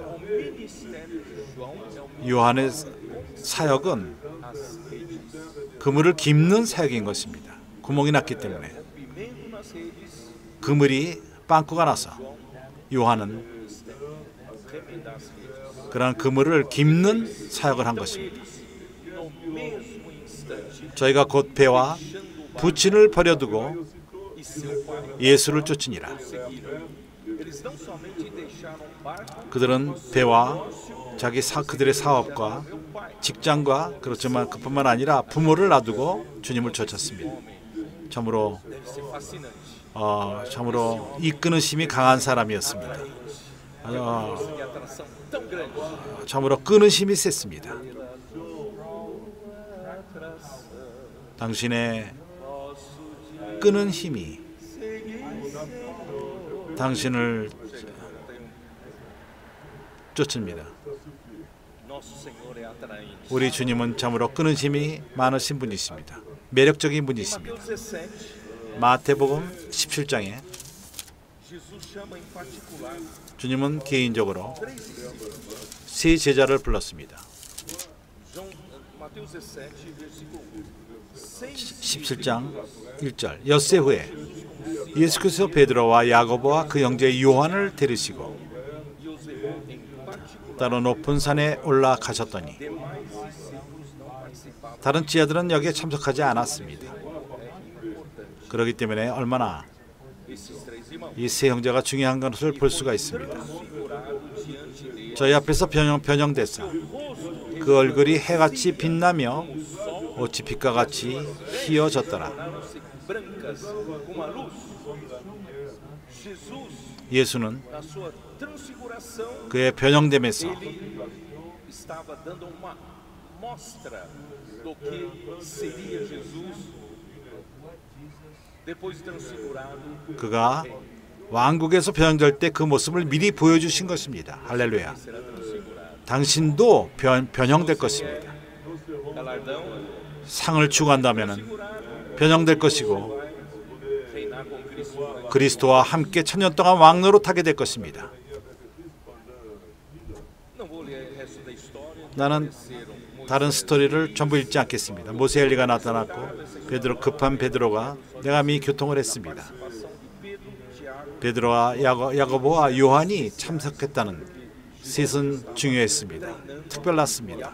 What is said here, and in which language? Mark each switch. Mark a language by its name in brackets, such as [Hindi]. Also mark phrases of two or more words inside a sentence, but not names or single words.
[Portuguese] o ministério de João é o [Korean] 요한의 사역은 [Portuguese] as redes, [Korean] 그물을 깁는 사역인 것입니다. 구멍이 났기 때문에 [Portuguese] rompimento nas redes, [Korean] 그물이 빵꾸가 나서 요한은 [Portuguese] remendar as redes. [Korean] 그런 그물을 깁는 사역을 한 것입니다. [Portuguese] No mesmo instante, [Korean] 저희가 곧 배와 부친을 버려두고 [Portuguese] e seu pai [Korean] 예수를 쫓으니라. [Portuguese] seguiram. Eles não somente deixaram o barco, [Korean] 그들은 배와 그들의 사업과 [Portuguese] o pai, [Korean] 직장과 그렇지만 그뿐만 아니라 부모를 놔두고 주님을 쫓았습니다. 참으로 [Portuguese] deve ser fascinante. [Korean] 참으로 이끄는 힘이 강한 사람이었습니다. [Portuguese] Que atração tão grande. [Korean] 참으로 끄는 힘이 셌습니다. 당신의 끄는 힘이 당신을 쫓습니다. [Portuguese] Nosso Senhor é atraente. [Korean] 우리 주님은 참으로 끄는 힘이 많으신 분이십니다. 매력적인 분이십니다. [Portuguese] Mateus 17, [Korean] 마태복음 17장에 [Portuguese] Jesus chama em particular [Korean] 주님은 개인적으로 [Portuguese] três discípulos. [Korean] 세 제자를 불렀습니다. [Portuguese] Mateus 17, versículo 1. [Korean] 17장 1절 엿새 후에 예수께서 베드로와 야고보와 그 형제 요한을 데리시고 [Portuguese] E os levou em particular. [Korean] 따로 높은 산에 올라가셨더니 [Portuguese] Demais discípulos não participavam. [Korean] 다른 제자들은 여기에 참석하지 않았습니다. 그렇기 때문에 얼마나 [Portuguese] Esses três irmãos [Korean] 이 세 형제가 중요한 것을 볼 수가 있습니다. [Portuguese] figuraram diante dele [Korean] 저희 앞에서 변형돼서 그 얼굴이 해같이 빛나며 어찌 빛과 같이 희어졌더라. [Portuguese] tornaram-se brancas como a luz. Jesus, [Korean] 예수는 [Portuguese] na sua transfiguração, [Korean] 그의 변형됨에서 [Portuguese] ele estava dando uma mostra do que seria Jesus depois de transfigurado. [Korean] 그가 왕국에서 변형될 때 그 모습을 미리 보여주신 것입니다. 할렐루야. [Portuguese] Será transfigurado. [Korean] 당신도 변형될 것입니다. [Portuguese] Galardão, [Korean] 상을 추구한다면 변형될 것이고 [Portuguese] reinar com Cristo. [Korean] 그리스도와 함께 천년 동안 왕노릇하게 될 것입니다. [Portuguese] Não vou ler o resto da história. [Korean] 나는 [Portuguese] Desceram [Korean] 다른 스토리를 전부 읽지 않겠습니다. 모세 엘리가 나타났고 베드로 급한 베드로가 내가 미 교통을 했습니다. 베드로와 야고보와 요한이 참석했다는 셋은 중요했습니다. 특별났습니다.